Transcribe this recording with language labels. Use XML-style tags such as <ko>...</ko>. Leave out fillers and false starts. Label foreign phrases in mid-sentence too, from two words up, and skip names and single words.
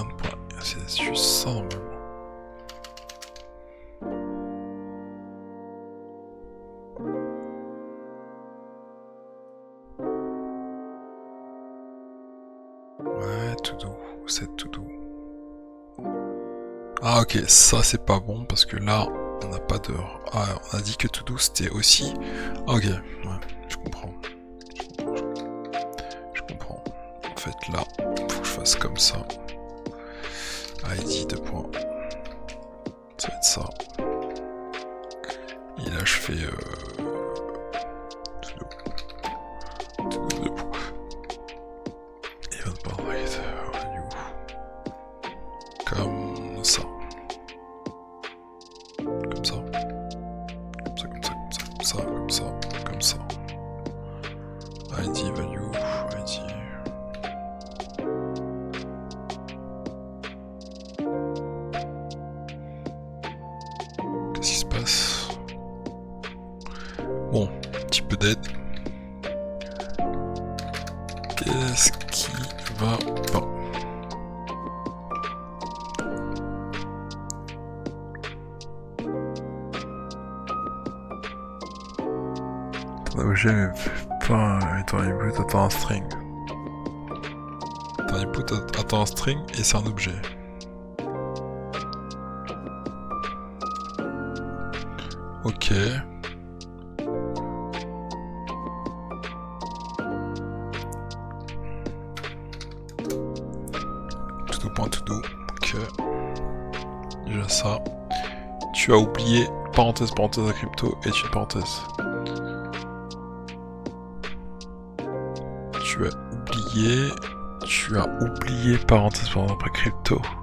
<fr>C'est juste ça normalement. Ouais,</fr> <en>to do,</en> <fr>c'est</fr> <en>to do.</en> <fr>Ah ok, ça c'est pas bon parce que là on n'a pas de... Ah, on a dit que</fr> <en>to do</en> <fr>c'était aussi... Ah, ok, ouais, je comprends. Je comprends. En fait là, faut que je fasse comme ça. ID 2 points. Ça va être ça. Et là je fais</fr> <en>to do</en> <fr>2 points. Event par value. Comme ça. Comme ça. Comme ça, comme ça, comme ça, comme ça, comme ça, comme ça. ID value, ID. Qu'est-ce qui se passe? Bon, un petit peu d'aide. Qu'est-ce qui va pas? Ton objet mais pas ton input attend un string. Ton input attend un string et c'est un objet. Ok.</fr> <en>To-do.to-do.</en> <fr>Ok. Déjà ça. Tu as oublié parenthèse parenthèse à crypto est une parenthèse. Tu as oublié parenthèse parenthèse après crypto.</fr>